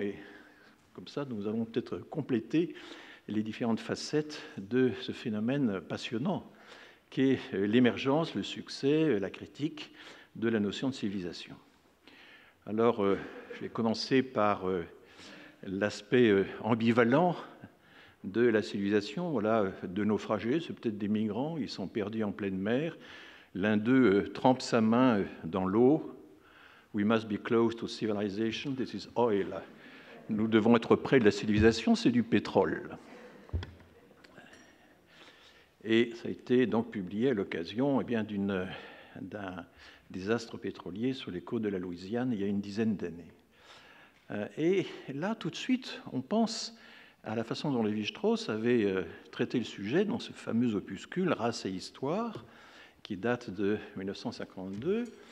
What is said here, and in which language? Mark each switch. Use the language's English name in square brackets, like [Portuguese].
[French] Et comme ça, nous allons peut-être compléter les différentes facettes de ce phénomène passionnant qu'est l'émergence, le succès, la critique de la notion de civilisation. Alors, je vais commencer par l'aspect ambivalent de la civilisation. Voilà, deux naufragés, c'est peut-être des migrants, ils sont perdus en pleine mer. L'un d'eux trempe sa main dans l'eau. [English] We must be close to civilization, this is oil. [French] Nous devons être près de la civilisation, c'est du pétrole. Et ça a été donc publié à l'occasion d'un désastre pétrolier sur les côtes de la Louisiane il y a une dizaine d'années. Et là, tout de suite, on pense à la façon dont Lévi-Strauss avait traité le sujet dans ce fameux opuscule « Race et Histoire » qui date de 1952.